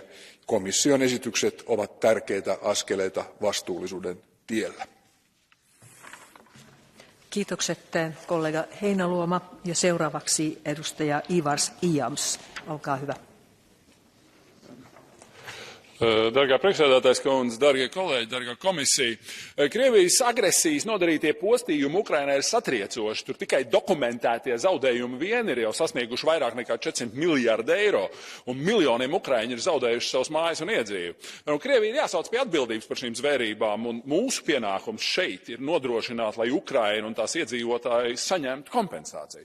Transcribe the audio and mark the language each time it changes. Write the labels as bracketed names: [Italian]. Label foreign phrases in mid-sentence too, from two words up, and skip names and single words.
[Finnish] Komission esitykset ovat tärkeitä askeleita vastuullisuuden tiellä. Kiitokset kollega Heinäluoma ja seuraavaksi edustaja Ivars Ijams. Olkaa hyvä. [Latvian] Dargā priekšsēdētājas kundze, dargie kolēģi, dargā komisija, Krievijas agresijas nodarītie postījumi Ukrainai ir satriecoši. Tur tikai dokumentētie zaudējumi vien ir jau sasnieguši vairāk nekā 400 miljārdu eiro, un miljoniem Ukraiņi ir zaudējuši savus mājas un iedzīvi. Krievija ir jāsauc pie atbildības par šīm zvērībām, un mūsu pienākums šeit ir nodrošināt, lai Ukraina un tās iedzīvotāji saņemtu kompensāciju.